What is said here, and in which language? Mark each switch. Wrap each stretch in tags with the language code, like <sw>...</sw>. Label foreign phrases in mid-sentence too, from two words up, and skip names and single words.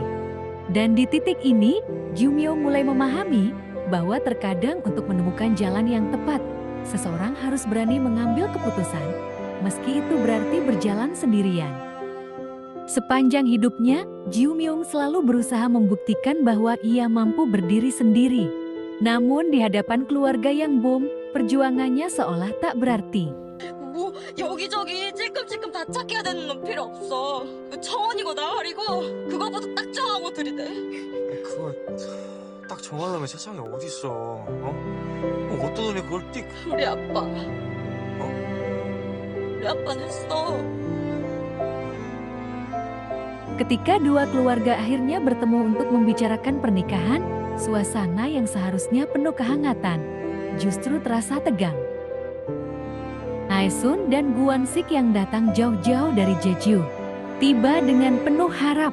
<id>Dan di titik ini, Gyeomyeong mulai memahami bahwa terkadang untuk menemukan jalan yang tepat, seseorang harus berani mengambil keputusan, meski itu berarti berjalan sendirian. Sepanjang hidupnya, Gyeomyeong selalu berusaha membuktikan bahwa ia mampu berdiri sendiri. Namun di hadapan keluarga Yang Bom, perjuangannya seolah tak berarti.</id> <ko>뭐 여기저기 찔끔찔끔 다 찾겨야 되는 건 필요 없어. 정원이고 나발이고 그거보다 딱 정하고 들이대. 그걸 딱 정하려면 세상에 어딨어? 어? 뭐 어떤 놈이 그걸 띡? 우리 아빠. 우리 아빠는 했어.</ko> <id>Ketika dua keluarga akhirnya bertemu untuk membicarakan pernikahan, suasana yang seharusnya penuh kehangatan justru terasa tegang. Aesun dan Gwon-sik yang datang jauh-jauh dari Jeju tiba dengan penuh harap.</id>